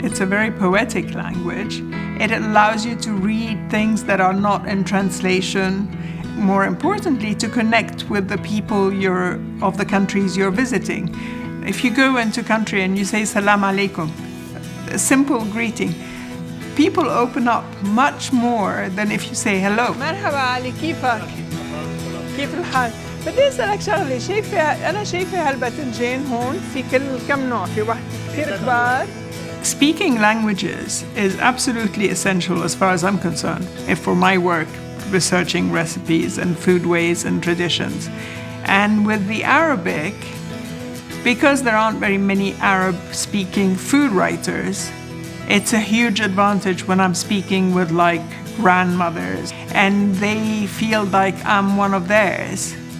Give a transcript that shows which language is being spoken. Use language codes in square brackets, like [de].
[en] It's a very poetic language. It allows you to read things that are not in translation. More importantly, to connect with the people of the countries you're visiting. If you go into a country and you say Salam alaikum, a simple greeting, people open up much more than if you say hello. [ar] مرحبا علي كيفك؟ كيف الحال؟ بدي أسألك شغلة، أنا شايفة هالباذنجان هون في كم نوع؟ في واحد كثير كبار. [en] Speaking languages is absolutely essential as far as I'm concerned, if for my work researching recipes and food ways and traditions. And with the Arabic, because there aren't very many Arab-speaking food writers, it's a huge advantage when I'm speaking with grandmothers and they feel like I'm one of theirs.